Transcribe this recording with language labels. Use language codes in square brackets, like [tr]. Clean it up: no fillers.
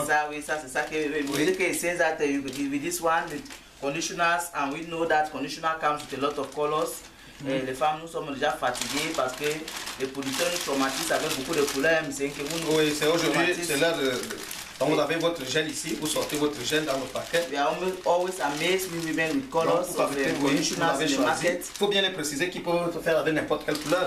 [fr] C'est ça, oui, ça c'est ça que [en] it says that with this one, the conditioners, and we know that conditioner comes with a lot of colors. [fr] Les femmes, nous sommes déjà fatiguées parce que les producteurs nous traumatisent avec beaucoup de couleurs. Oui, c'est aujourd'hui, c'est l'heure de... Donc vous avez votre gel ici, vous sortez votre gel dans le paquet. [en] We are always amazed with women with colors of conditioners in the market. [fr] Il faut bien les préciser qu'ils peuvent faire avec n'importe quelle couleur.